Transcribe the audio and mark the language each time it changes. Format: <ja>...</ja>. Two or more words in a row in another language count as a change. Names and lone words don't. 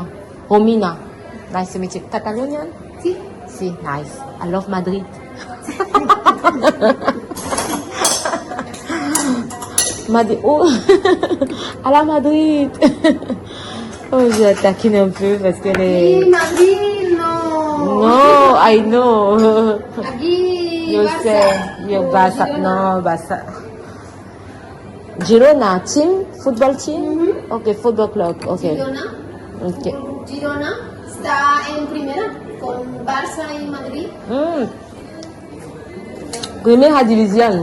<en>Romina. Nice to meet you. Catalonian?</en> <es>Sí. Sí,</es> <en>nice. I love Madrid. Madrid.</en> <fr>Oh, à la Madrid. Oh, je la taquine un peu parce qu'elle est...</fr> <es>Y Madrid no.</es> <en>No, I know.</en> <es>Aquí Yo Barça. sé. Yo O Barça. Girona. No, Barça. Girona,</es> <en>team? Football team? Okay, football club. Okay. Okay.</en> <es>Girona está en primera con Barça y Madrid. Primera división.</es>